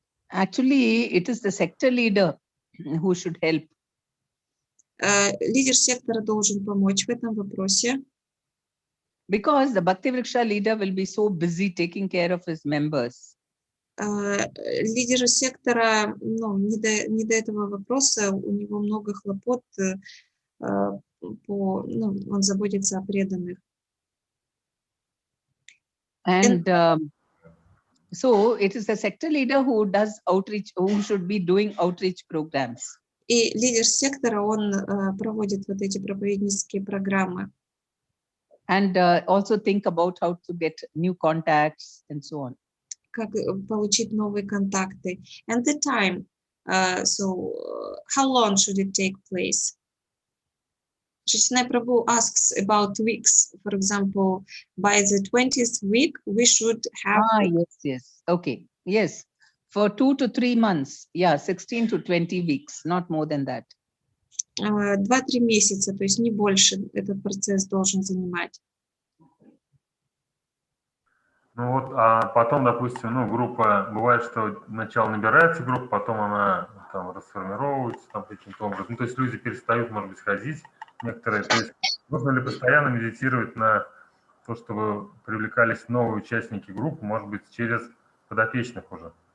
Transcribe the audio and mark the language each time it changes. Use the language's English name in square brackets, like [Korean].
[English] Actually, it is the sector leader who should help. [Russian] Лидер сектора должен помочь в этом вопросе. [English] Because the Bhakti-vriksha leader will be so busy taking care of his members. [Russian] Лидеру сектора, не до этого вопроса, у него много хлопот, он заботится о преданных. [English] And so it is the sector leader who does outreach, who should be doing outreach programs. [Russian] И лидер сектора, он проводит вот эти проповеднические программы. [English] And also think about how to get new contacts and so on. [Russian] Как получить новые контакты. [English] And the time, how long should it take place? Chaitanya Prabhu asks about weeks. For example, by the 20th week, we should have... Yes. Okay, yes. For 2 to 3 months, yeah, 16 to 20 weeks, not more than that. [Russian] 2-3 месяца, то есть не больше этот процесс должен занимать. Ну вот, а потом, допустим, ну, группа, бывает, что сначала набирается группа, потом она там расформировывается там каким-то образом. Ну, то есть люди перестают, может быть, ходить некоторые. То есть нужно ли постоянно медитировать на то, чтобы привлекались новые участники группы, может быть, через подопечных уже?